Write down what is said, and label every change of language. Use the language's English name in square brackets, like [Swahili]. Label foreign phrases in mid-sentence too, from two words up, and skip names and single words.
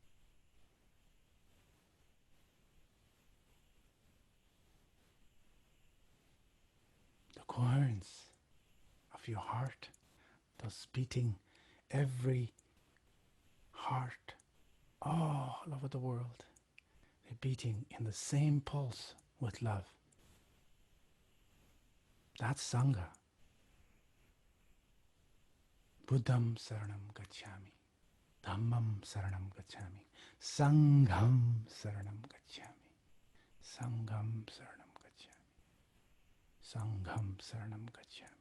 [English] The coherence of your heart, those beating every heart all over the world. They're beating in the same pulse with love. That's Sangha. [Pali] Buddham Saranam Gacchami. Dhammam Saranam Gacchami. Sangham Saranam Gacchami. Sangham Saranam Gacchami. Sangham Saranam Gacchami.